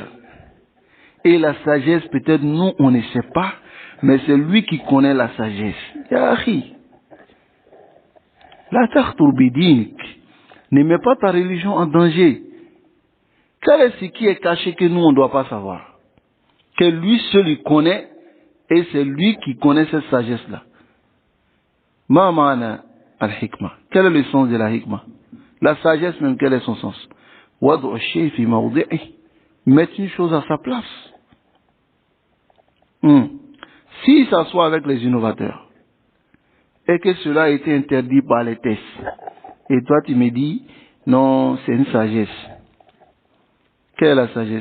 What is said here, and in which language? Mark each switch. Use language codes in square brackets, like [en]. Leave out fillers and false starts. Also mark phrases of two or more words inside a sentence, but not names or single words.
[fr] Et la sagesse, peut-être nous, on ne sait pas, mais c'est lui qui connaît la sagesse. [ar] يا أخي، لا تخاطر بدينك, [fr] ne mets pas ta religion en danger. Quel est ce qui est caché que nous, on ne doit pas savoir? Que lui seul, il connaît, et c'est lui qui connaît cette sagesse-là. [ar] ما معنى الحكمة. [fr] Quel est le sens de la hikmah? La sagesse même, quel est son sens? [ar] وضع الشيء في موضعه. [fr] Mettre une chose à sa place. S'il s'assoit avec les innovateurs, et que cela a été interdit par les tests, et toi tu me dis, non, c'est une sagesse. Quelle est la sagesse?